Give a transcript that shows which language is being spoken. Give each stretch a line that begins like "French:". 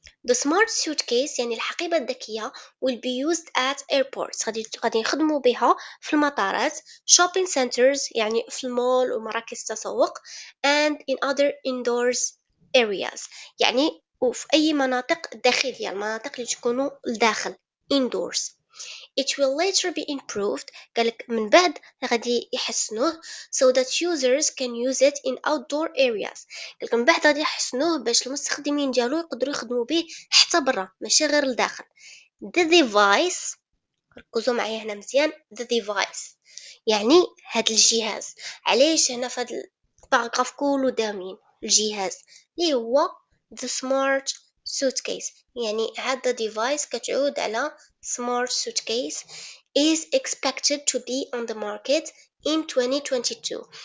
English: The smart suitcase
Arabic: يعني الحقيبة الذكية
English: will be used at airports
Arabic: غادي يخدموا بها في المطارات
English: shopping centers
Arabic: يعني في المول ومراكز التسوق
English: and in other indoors areas
Arabic: يعني وفي أي مناطق داخلية المناطق اللي تكونوا الداخل indoors.
English: It will later be improved
Arabic: قالك من بعد غادي يحسنوه
English: so that users can use it in outdoor areas.
Arabic: قالك من بعد غادي يحسنوه باش المستخدمين ديالو يقدروا يخدموا به حتى برا ماشي غير لداخل. The device ركزوا معايا هنا مزيان the device يعني هاد الجهاز. علاش هنا في هاد الباراغراف كله دامين الجهاز اللي هو the smart suitcase يعني هذا device كتعود على smart suitcase
English: is expected to be on the market in 2022.